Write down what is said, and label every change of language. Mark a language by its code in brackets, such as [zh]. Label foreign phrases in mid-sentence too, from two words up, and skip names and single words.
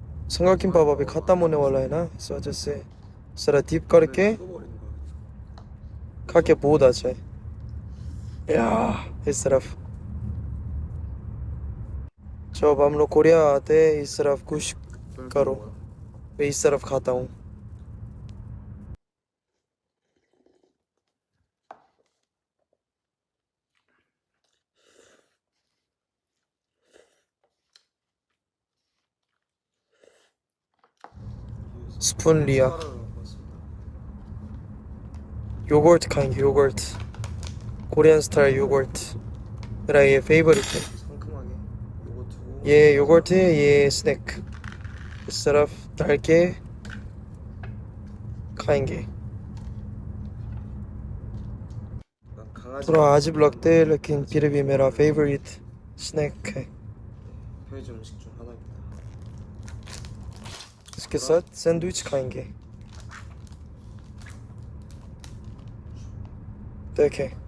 [hi] 삼각김밥 अभी खत्म होने वाला है ना इस वजह से जरा डीप करके [ko] 뜯어버리는 거야. [hi] खा के बहुत अच्छा है या इस तरफ जब हम लोग कोरिया आते हैं इस तरफ कुछ करो मैं इस तरफ खाता हूँ स्पून लिया 요거트 खाएंगे 요거트 [en] Korean style [hi] 요거트 मेरा ये फेवरेट है [ko] 상큼하게 요거트고. [hi] ये 요거트 है ये स्नैक इस तरफ डाल के खाएंगे [ko] 약간 강아지 [hi] थोड़ा अजीब लगते हैं लेकिन फिर भी मेरा फेवरेट स्नैक है [ko] 편의점 음식 중 하나입니다. [hi] इसके साथ सैंडविच खाएंगे देखें